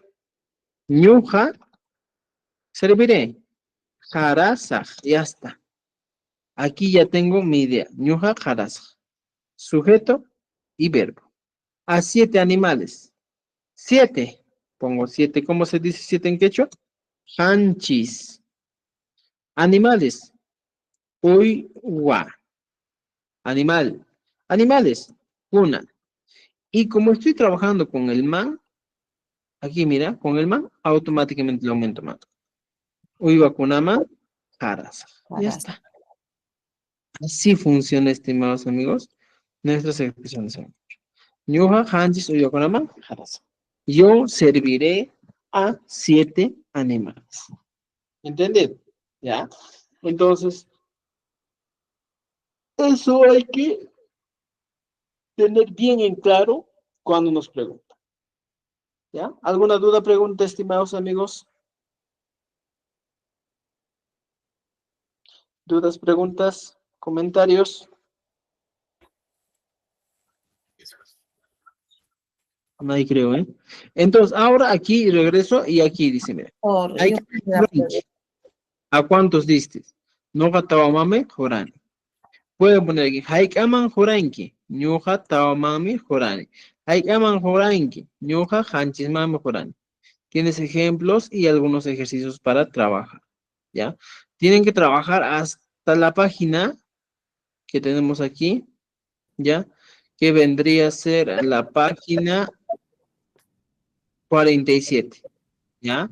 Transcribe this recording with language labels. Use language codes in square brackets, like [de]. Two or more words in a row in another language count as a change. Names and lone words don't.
[es] Ñuja, serviré. Jarasaj, ya está. Aquí ya tengo mi idea. Ñuja, jarasaj. Sujeto y verbo. A 7 animales. 7. Pongo 7. ¿Cómo se dice 7 en quechua? Hanchis. Animales. Uywa. Animal. Animales. Una. Y como estoy trabajando con el man, aquí mira, con el man, automáticamente le aumento más. [qu] Uywa kunama, jaras. [es] Ya está. Así funciona, estimados amigos, nuestras expresiones. [qu] Ñuja, hanchis, uywa kunama, jaras. [es] Yo serviré a 7 animales. ¿Entendido? ¿Ya? Entonces, eso hay que tener bien en claro cuando nos preguntan. ¿Ya? ¿Alguna duda, pregunta, estimados amigos? ¿Dudas, preguntas, comentarios? Nadie creo, ¿eh? Entonces, ahora aquí regreso y aquí dice, mira, hay que... ¿A cuántos diste? [qu] No gatawamame jorani. [es] Pueden poner aquí, [qu] haikaman joranki, ñuja tawamami jorani. Haikaman joranki, ñuja hanchismami jorani. [es] Tienes ejemplos y algunos ejercicios para trabajar, ¿ya? Tienen que trabajar hasta la página que tenemos aquí, ¿ya? Que vendría a ser la página 47, ¿ya?